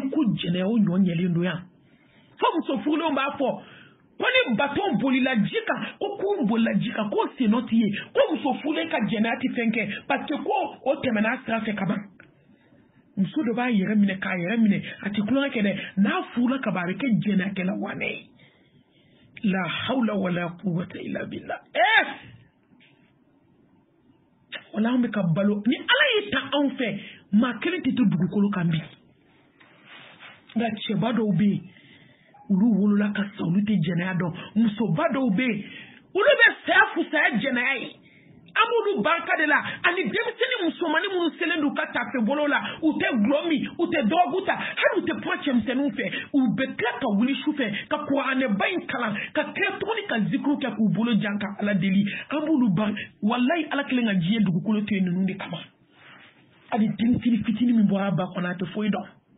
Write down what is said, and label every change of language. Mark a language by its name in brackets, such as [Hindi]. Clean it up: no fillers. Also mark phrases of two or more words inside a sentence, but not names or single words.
[Bambara] ko jɛnɛya o ɲɔ ɲɛlen don yan fo muso furulenw b'a fɔ ko ni baton bolila ji kan ko kun bolila ji kan ko senɔ t'i ye ko muso furulen ka jɛnɛya tɛ fɛn kɛ [French] parce que [Bambara] ko o tɛmɛna sira fɛ kaban muso dɔ b'a yɛrɛ minɛ k'a yɛrɛ minɛ a tɛ kulonkɛ kɛ dɛ n'a furula ka ban a bɛ kɛ jɛnɛyakɛla wanɛ ye [Arabic] لا حول ولا قوة إلا بالله [Bambara] wala an bɛ ka balo ni ala y'i ta anw fɛ maa kelen tɛ to dugukolo kan bi nka cɛba dɔw bɛ yen olu wolola ka sa olu tɛ jɛnɛya dɔn musoba dɔw bɛ yen olu bɛ saya fusaya jɛnɛya ye an b'olu barika de la ani denmisɛnnin musomannin minnu selen don ka tafe bolo la u tɛ gulɔ min u tɛ dɔgɔku ta hali u tɛ kuma cɛmisɛnninw fɛ u bɛ tila ka wuli su fɛ ka kuranɛba in kalan ka tila tuguni ka zikuru kɛ k'u bolo jan ka ala deli an b'olu ban walayi ala kelen ka diɲɛ dugukolo to yen ninnu de kama hali denmisɛnnin fitinin min bɔra a ba kɔnɔ a tɛ foyi dɔn